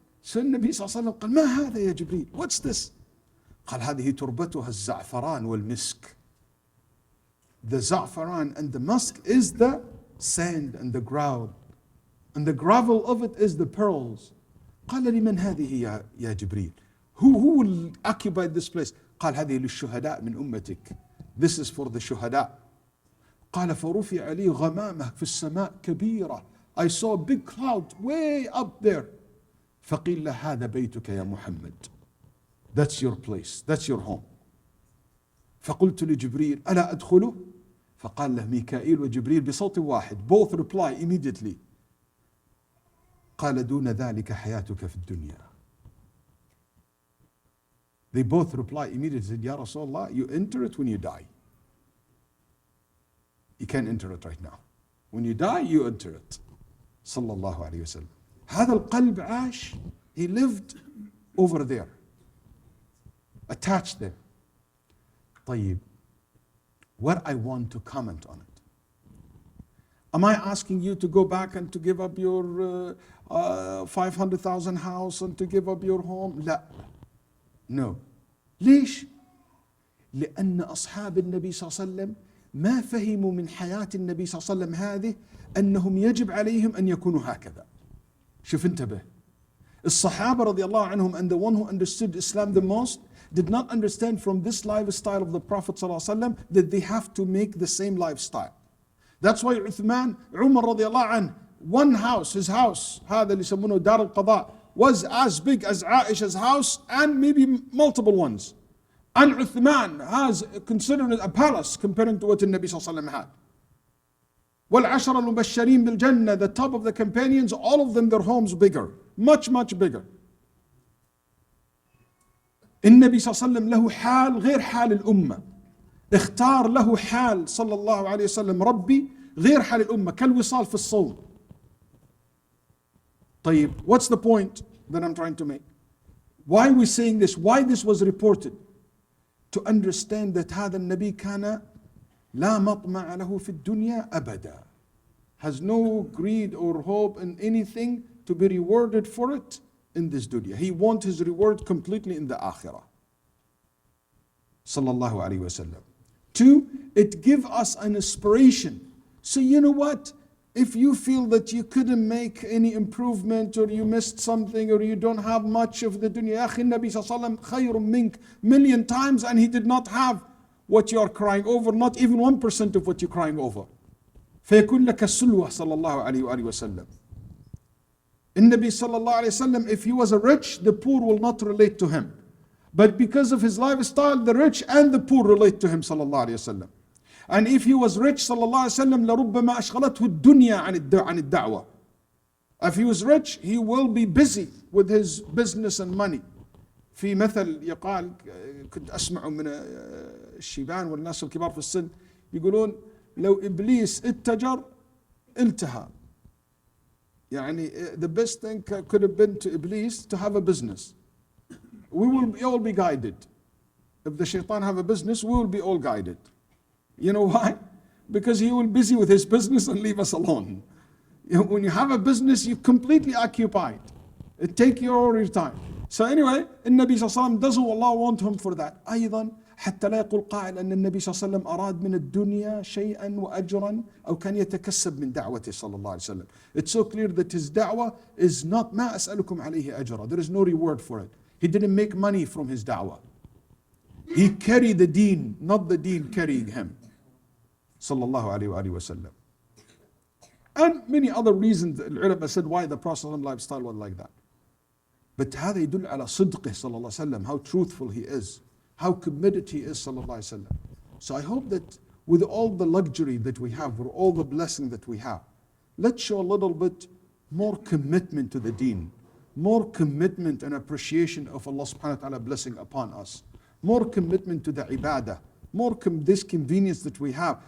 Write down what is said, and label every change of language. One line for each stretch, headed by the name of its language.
Arabic: So النبي صلى الله عليه وسلم قال ما هذا يا جبريل?
English: What's this?
Arabic: قال هذه تربتها الزعفران والمسك.
English: The za'faran and the musk is the sand and the ground. And the gravel of it is the pearls.
Arabic: قال لمن هذه يا جبريل?
English: Who will occupy this place?
Arabic: قال هذه للشهداء من أمتك.
English: This is for the shuhada.
Arabic: قال فرفع لي غمامة في السماء كبيرة.
English: I saw a big cloud way up there.
Arabic: فقيل له هذا بيتك يا محمد.
English: That's your place. That's your home.
Arabic: فقلت لجبريل ألا أدخله؟ فقال له ميكائيل وجبريل بصوت واحد.
English: Both reply immediately.
Arabic: قال دون ذلك حياتك في الدنيا.
English: They both reply immediately. Said, Ya Rasulullah, you enter it when you die. You can't enter it right now. When you die, you enter it. Sallallahu alayhi wa sallam.
Arabic: هذا القلب عاش.
English: He lived over there. Attached there. طيب. What I want to comment on it. Am I asking you to go back and to give up your 500,000 house and to give up your home?
Arabic: لا.
English: No.
Arabic: ليش؟ لأن أصحاب النبي صلى الله عليه وسلم ما فهموا من حياة النبي صلى الله عليه وسلم هذه أنهم يجب عليهم أن يكونوا هكذا. شوف انتبه.
English: الصحابة رضي الله عنهم, and the one who understood Islam the most, did not understand from this lifestyle of the Prophet صلى الله عليه وسلم that they have to make the same lifestyle. That's why Uthman, Umar رضي الله عنه, one house, his house,
Arabic: هذا اللي يسمونه دار القضاء,
English: was as big as Aisha's house and maybe multiple ones. And Uthman has considered it a palace comparing to what the Nabi صلى الله عليه وسلم had.
Arabic: والعشرة المبشرين بالجنة,
English: the top of the companions, all of them, their homes bigger, much, much bigger.
Arabic: النبي صلى الله عليه وسلم له حال غير حال الأمة. اختار له حال صلى الله عليه وسلم ربي غير حال الأمة, كالوصال في الصوم.
English: طيب, what's the point that I'm trying to make? Why are we saying this? Why this was reported? To understand that
Arabic: هذا النبي كان لا مطمع له في الدنيا أبدا.
English: Has no greed or hope in anything to be rewarded for it in this dunya. He wants his reward completely in the akhirah. Sallallahu alayhi wa sallam. Two, it gives us an inspiration. So you know what? If you feel that you couldn't make any improvement or you missed something or you don't have much of the dunya,
Arabic: يا أخي النبي صلى الله عليه وسلم خير منك
English: million times, and he did not have what you are crying over, not even 1% of what you're crying over.
Arabic: فيكون لك السلوة صلى الله عليه وآله وسلم.
English: النبي صلى الله عليه وسلم, if he was a rich, the poor will not relate to him. But because of his lifestyle, the rich and the poor relate to him صلى الله عليه وسلم. And if he was rich
Arabic: صلى الله عليه وسلم لربما أشغلته الدنيا عن الدعوة.
English: If he was rich, he will be busy with his business and money.
Arabic: في مثل يقال, كنت أسمعه من الشيبان والناس الكبار في السن, يقولون لو إبليس اتجر التهى.
English: يعني the best thing could have been to Iblis to have a business. We will all be guided. If the shaitan have a business, we will be all guided. You know why? Because he will be busy with his business and leave us alone. You know, when you have a business, you're completely occupied. It takes you all your time. So anyway, النبي صلى الله عليه وسلم doesn't Allah want him for that.
Arabic: أيضا حتى لا يقول قائل أن النبي صلى الله عليه وسلم أراد من الدنيا شيئا وأجرا أو كان يتكسب من دعوته صلى الله عليه وسلم.
English: It's so clear that his da'wah is not
Arabic: ما أسألكم عليه أجرا.
English: There is no reward for it. He didn't make money from his da'wah. He carried the deen, not the deen carrying him.
Arabic: صلى الله عليه وآله وسلم.
English: And many other reasons the ulama said why the Prophet's lifestyle was like that. But
Arabic: هذا يدل على صدقه
English: صلى الله عليه وسلم, how truthful he is, how committed he is صلى الله عليه وسلم. So I hope that with all the luxury that we have, with all the blessing that we have, let's show a little bit more commitment to the deen, more commitment and appreciation of Allah subhanahu wa ta'ala blessing upon us, more commitment to the ibadah, more this convenience that we have.